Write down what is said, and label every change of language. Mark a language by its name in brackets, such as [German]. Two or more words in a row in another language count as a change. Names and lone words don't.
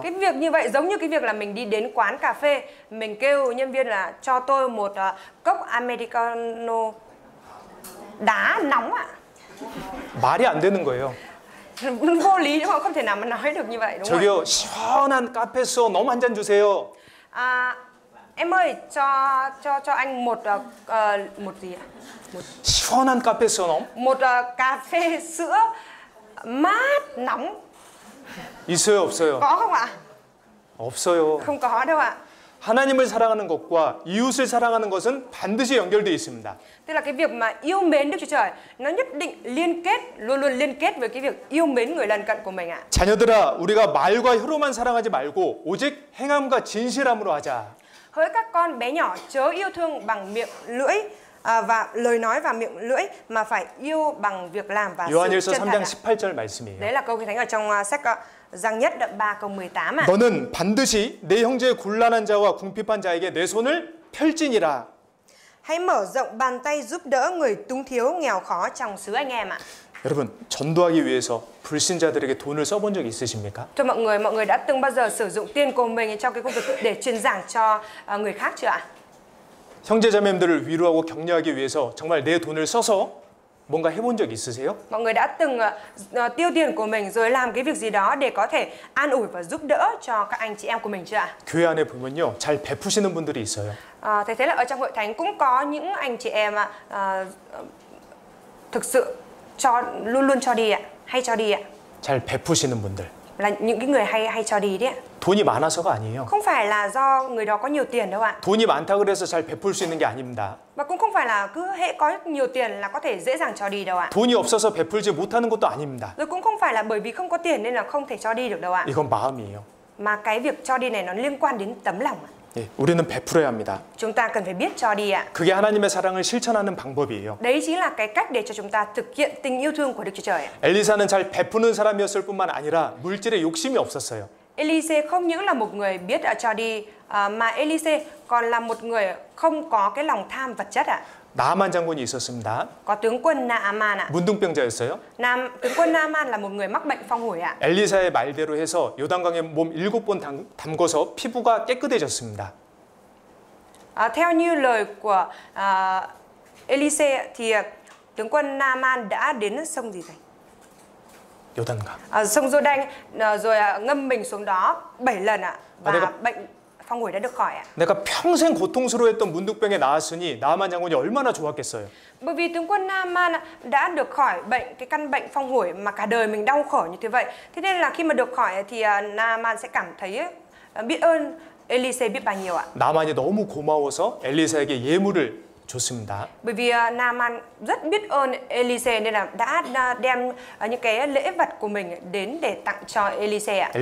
[Vietnamese] Cái việc như vậy giống như cái việc là mình đi đến quán cà phê, mình kêu nhân viên là cho tôi một cốc americano đá nóng ạ. [Korean] 말이 안 되는 거예요. [Vietnamese] Vô lý đúng không? Không thể nào mà nói được như vậy đúng không? [Korean] 저기요 시원한 카페소 너무 한 잔 주세요. [Vietnamese] Em ơi cho anh một gì ạ? [Korean] 시원한 카페소 너무 [Vietnamese] Một cà phê sữa mát nóng. [Korean] 있어요 없어요? [Vietnamese] Có không ạ? [Korean] 없어요. [Vietnamese] Không có đâu ạ. [Korean] 하나님을 사랑하는 것과 이웃을 사랑하는 것은 반드시 연결되어 있습니다. [Vietnamese] Tức là cái việc mà yêu mến Đức Chúa Trời nó nhất định liên kết, luôn luôn liên kết với cái việc yêu mến người lân cận của mình ạ. [Korean] 자녀들아, 우리가 말과 혀로만 사랑하지 말고 오직 행함과 진실함으로 하자. [Vietnamese] Hỡi các con bé nhỏ chớ yêu thương bằng miệng lưỡi và lời nói và miệng lưỡi mà phải yêu bằng việc làm và sự [Korean] 요한일서 [Vietnamese] chân [Korean] 3장 [Vietnamese] thành. [Korean] 18절 말씀이에요. [Vietnamese] Đấy là câu Kinh Thánh ở trong sách Giăng nhất đoạn 3 câu 18 ạ. [Korean] 너는 반드시 내 형제의 곤란한 자와 궁핍한 자에게 내 손을 펼지니라. [Vietnamese] Hãy mở rộng bàn tay giúp đỡ người túng thiếu nghèo khó trong xứ anh em ạ. [Korean] 여러분, 전도하기 위해서 불신자들에게 돈을 써본 적 있으십니까? [Vietnamese] Thưa mọi người đã từng bao giờ sử dụng tiền của mình trong cái công việc để truyền giảng cho người khác chưa ạ? [Korean] 형제자매들을 위로하고 격려하기 위해서 정말 내 돈을 써서 뭔가 해본 적 있으세요? [Vietnamese] Mọi người đã từng tiêu tiền của mình rồi làm cái việc gì đó để có thể an ủi và giúp đỡ cho các anh chị em của mình chưa ạ? [Korean] 교회 안에 보면요, 잘 베푸시는 분들이 있어요. [Vietnamese] Thầy thấy là ở trong hội thánh cũng có những anh chị em thực sự luôn luôn cho đi ạ, hay cho đi ạ. [Korean] 잘 베푸시는 분들. [Vietnamese] Là những cái người hay cho đi đấy ạ. [Korean] 돈이 많아서가 아니에요. [Vietnamese] Không phải là do người đó có nhiều tiền đâu ạ. [Korean] 돈이 많다 그래서 잘 베풀 수 있는 게 아닙니다. [Vietnamese] Và cũng không phải là cứ hệ có nhiều tiền là có thể dễ dàng cho đi đâu ạ. [Korean] 돈이 없어서 베풀지 못하는 것도 아닙니다. [Vietnamese] Rồi cũng không phải là bởi vì không có tiền nên là không thể cho đi được đâu ạ. [Korean] 이건 마음이에요. [Vietnamese] Mà cái việc cho đi này nó liên quan đến tấm lòng ạ. [Korean] 예, 우리는 베풀어야 합니다. [Vietnamese] Chúng ta cần phải biết cho đi ạ. [Korean] 그게 하나님의 사랑을 실천하는 방법이에요. [Vietnamese] Đấy chính là cái cách để cho chúng ta thực hiện tình yêu thương của Đức Chúa Trời ạ. [Korean] 엘리사는 잘 베푸는 사람이었을 뿐만 아니라 물질에 욕심이 없었어요. [Vietnamese] Elise không những là một người biết cho đi mà Elise còn là một người không có cái lòng tham vật chất ạ. [Korean] 나아만 장군이 있었습니다. [Vietnamese] Có tướng quân Naaman ạ. [Korean] 문둥병자였어요. [Vietnamese] Tướng quân Naaman là một người mắc bệnh phong hủi ạ. [Korean] 엘리사의 말대로 해서 요단강에 몸 7번 담궈서 피부가 깨끗해졌습니다. [Vietnamese] Theo như lời của Elise thì tướng quân Naaman đã đến sông gì vậy? [Korean] 요단강. [Vietnamese] Sông Giô-đanh rồi ngâm mình xuống đó 7 lần ạ và bệnh phong hủi đã được khỏi ạ. [Korean] 내가 평생 고통스러워했던 문둥병에 나았으니 나아만 장군이 얼마나 좋았겠어요. [Vietnamese] Bởi vì tướng quân Naaman đã được khỏi cái căn bệnh phong hủi mà cả đời mình đau khổ như thế vậy. Thế nên là khi mà được khỏi thì Naaman sẽ cảm thấy biết ơn Elise biết bao nhiêu ạ. [Korean] 나만이 너무 고마워서 엘리사에게 예물을 줬습니다. [Vietnamese] Bởi vì Naaman rất biết ơn Elise nên là đã đem những cái lễ vật của mình đến để tặng cho Elise ạ.